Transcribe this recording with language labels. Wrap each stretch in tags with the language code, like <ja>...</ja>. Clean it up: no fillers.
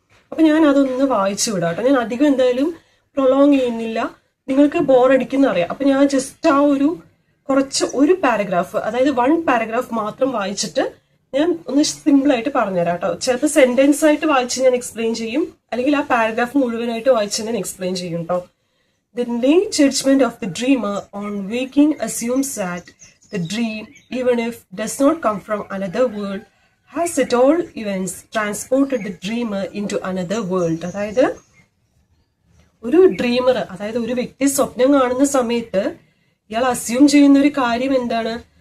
<ml>അപ്പൊ ഞാൻ അതൊന്ന് വായിച്ചു വിടാട്ടോ. ഞാൻ അധികം എന്തായാലും പ്രൊലോങ് ചെയ്യുന്നില്ല, നിങ്ങൾക്ക് ബോറടിക്കുന്ന അറിയാം. അപ്പൊ ഞാൻ ജസ്റ്റ് ആ ഒരു പാരഗ്രാഫ്, അതായത് 1 പാരഗ്രാഫ് മാത്രം വായിച്ചിട്ട് ഞാൻ ഒന്ന് സിമ്പിൾ ആയിട്ട് പറഞ്ഞുതരാം കേട്ടോ. ചിലപ്പോൾ സെന്റൻസ് ആയിട്ട് വായിച്ച് ഞാൻ എക്സ്പ്ലെയിൻ ചെയ്യും, അല്ലെങ്കിൽ ആ പാരഗ്രാഫ് മുഴുവനായിട്ട് വായിച്ച് ഞാൻ എക്സ്പ്ലെയിൻ ചെയ്യും കേട്ടോ.</ml> <en>The late judgment of the dreamer on waking assumes that the dream, even if does not come from another world, has at all events transported the dreamer into another world.</en> <ml>അതായത് ഒരു dreamer, അതായത് ഒരു വ്യക്തി സ്വപ്നം കാണുന്ന സമയത്ത് ഇയാൾ assume ചെയ്യുന്ന ഒരു കാര്യം എന്താണ്?</ml>